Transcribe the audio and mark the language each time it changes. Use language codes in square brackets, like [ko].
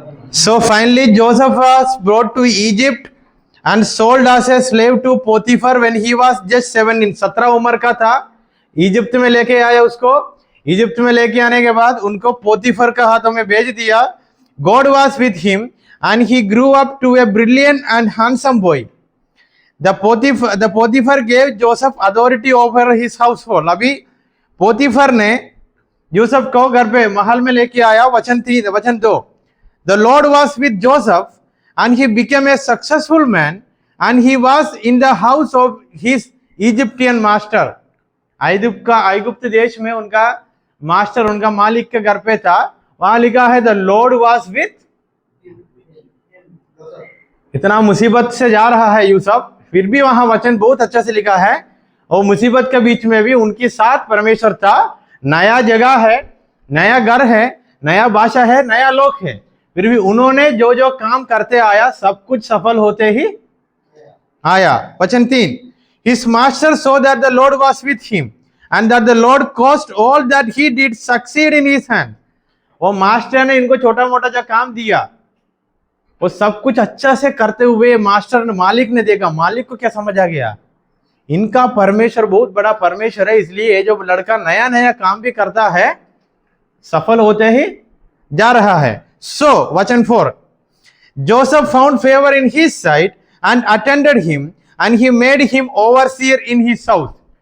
[en] So finally Joseph was brought to Egypt and sold as a slave to Potiphar when he was just 17। [hi] 17 उम्र का था। Egypt में लेके आया उसको। इजिप्ट में लेके आने के बाद उनको पोतीफर का हाथों में भेज दिया। [en] God was with him and he grew up to a brilliant and handsome boy. The Potiphar gave Joseph authority over his household. [hi] अभी पोतीफर ने यूसुफ को घर पे महल में लेके आया। वचन 2। [en] The Lord was with Joseph and he became a successful man and he was in the house of his Egyptian master. [hi] आइगुप्त देश में उनका मास्टर, उनका मालिक के घर पे था। वहां लिखा है [en] The Lord was with. [hi] इतना मुसीबत से जा रहा है यूसुफ, फिर भी वहां वचन बहुत अच्छा से लिखा है। और मुसीबत के बीच में भी उनके साथ परमेश्वर था। नया जगह है, नया घर है, नया भाषा है, नया लोक है, फिर भी उन्होंने जो जो काम करते आया सब कुछ सफल होते ही आया। [en] वचन 3, His master saw that the Lord was with him and that the Lord caused all that he did succeed in his hand. [hi] वो मास्टर ने इनको छोटा मोटा जो काम दिया वो सब कुछ अच्छा से करते हुए मास्टर ने, मालिक ने देखा। मालिक को क्या समझ आ गया, इनका परमेश्वर बहुत बड़ा परमेश्वर है, इसलिए जो लड़का नया नया काम भी करता है सफल होते ही जा रहा है। [en] So वचन 4, Joseph found favor in his sight and attended him and he made him overseer in his house.